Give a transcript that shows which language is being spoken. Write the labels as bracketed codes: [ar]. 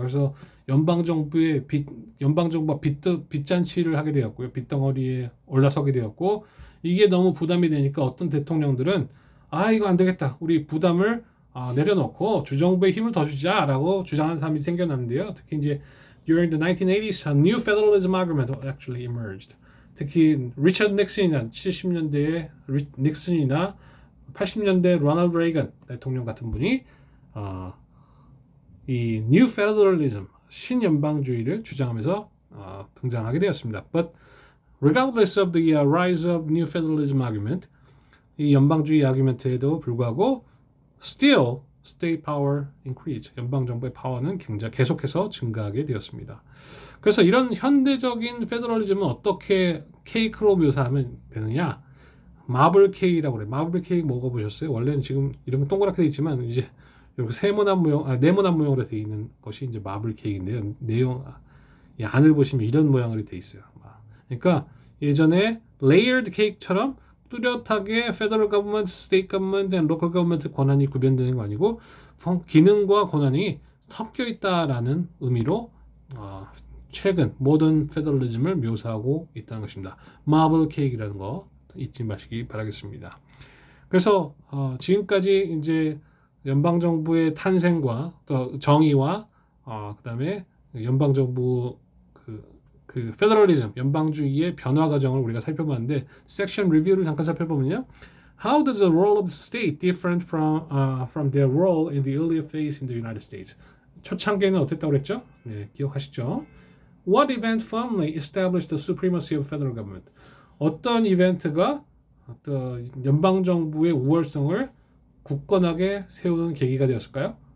[ko] 그래서 연방정부가 빚잔치를 하게 되었고요. 빚덩어리에 올라서게 되었고 이게 너무 부담이 되니까 어떤 대통령들은 이거 안 되겠다. 우리 부담을 내려놓고 주정부에 힘을 더 주자라고 주장하는 사람이 생겨났는데요. 특히 이제 [en] During the 1980s, a new federalism argument actually emerged. [ko] 특히 리처드 닉슨이나 70년대의 닉슨이나 80년대 로널드 레이건 대통령 같은 분이 이 new federalism, 신연방주의를 주장하면서 등장하게 되었습니다. [en] But regardless of the rise of new federalism argument, [ko] 이 연방주의 아규멘트에도 불구하고 [en] still state power increase, [ko] 연방정부의 파워는 계속해서 증가하게 되었습니다. 그래서 이런 현대적인 페더럴리즘은 어떻게 케이크로 묘사하면 되느냐? 마블 케이크라고 그래요. 마블 케이크 먹어보셨어요? 원래는 지금 이런 거 동그랗게 되어 있지만 이제 이렇게 네모난 모양으로 되어 있는 것이 이제 마블 케이크인데요. 이 안을 보시면 이런 모양으로 되어 있어요. 그러니까 예전에 레이어드 케이크처럼 뚜렷하게 [en] Federal Government, State Government, and Local Government [ko] 권한이 구별되는 거 아니고 기능과 권한이 섞여 있다라는 의미로 최근 모던 페더럴리즘을 묘사하고 있다는 것입니다. 마블 케이크라는 거 잊지 마시기 바라겠습니다. 그래서 지금까지 이제 연방 정부의 탄생과 또 정의와 그다음에 연방 정부 그 페더럴리즘, 연방주의의 변화 과정을 우리가 살펴봤는데 섹션 리뷰를 잠깐 살펴보면요. [en] How does the role of the state different from their role in the earlier phase in the United States? [ko] 초창기에는 어땠다고 그랬죠? 네, 기억하시죠? [en] What event firmly established the supremacy of federal government? [ko] 어떤 이벤트가 어떤 연방 정부의 우월성을 굳건하게 세우는 계기가 되었을까요?